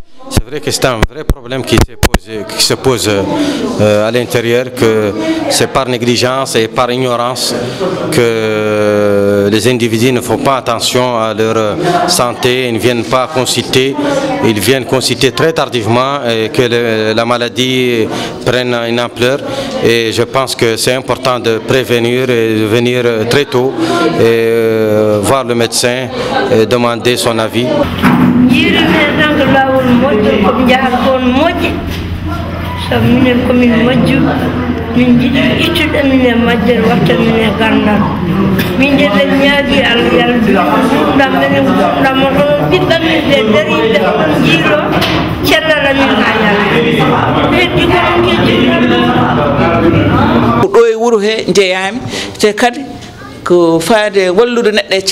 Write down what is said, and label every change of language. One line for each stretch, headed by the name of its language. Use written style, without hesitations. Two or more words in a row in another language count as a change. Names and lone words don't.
French: C'est vrai que c'est un vrai problème qui se pose à l'intérieur, que c'est par négligence et par ignorance que les individus ne font pas attention à leur santé, ils ne viennent pas consulter, ils viennent consulter très tardivement et que la maladie prenne une ampleur. Et je pense que c'est important de prévenir et de venir très tôt et voir le médecin et demander son avis.
Fula: minen komin majju min jiɗi ittuɗo minen majjere watta minen gandal min jeɗen ñaagi Allah yalɗam minen ɗam oɗon ɓiɓɓe men ɓe dariɓe oɗon jiilo cellala min ha yalɗa heddi konon kejiɗo ɗo e wuuro he jeeyami te kadi ko faade wallude neɗɗo e